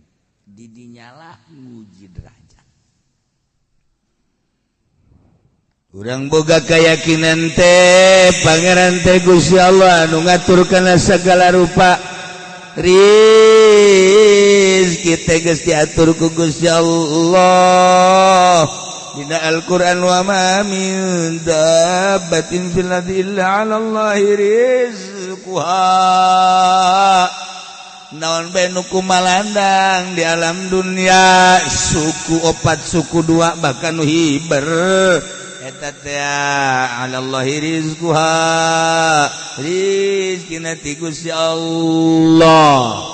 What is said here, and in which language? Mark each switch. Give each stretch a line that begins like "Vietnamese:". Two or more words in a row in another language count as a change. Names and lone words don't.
Sundanese: Di dinyalah nguji derajat. Urang boga keyakinan teh Pangeran teh Gusti Allah anu ngaturkeun sagala rupa. Rizki teh geus diatur ku Gusti Allah.
Arabic: Dina Al-Qur'an وما من دابة في الأرض إلا على الله رزقها.
Sundanese: Naon bae nu kumalandang di alam dunia suku 4 suku 2 bahkan nu hiber eta teh
Arabic: على الله رزقها.
Sundanese: Rizkina ti Gusti Allah.